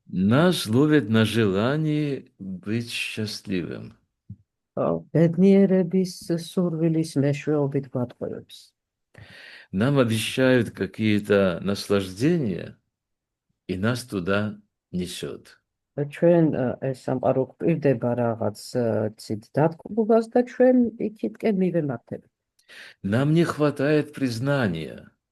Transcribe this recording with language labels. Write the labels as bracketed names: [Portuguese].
[Russian] Нас ловят на желании быть счастливым. [Georgian] ბედნიერების სურვილის მეშვეობით გვატყუებს. [Russian] Нам обещают какие-то наслаждения, и нас туда несет. [Georgian] ჩვენ ეს სამყარო გვპირდება რაღაც ცით დათქმულებას და ჩვენ იქითკენ მივემართებით. [Russian] Нам не хватает признания.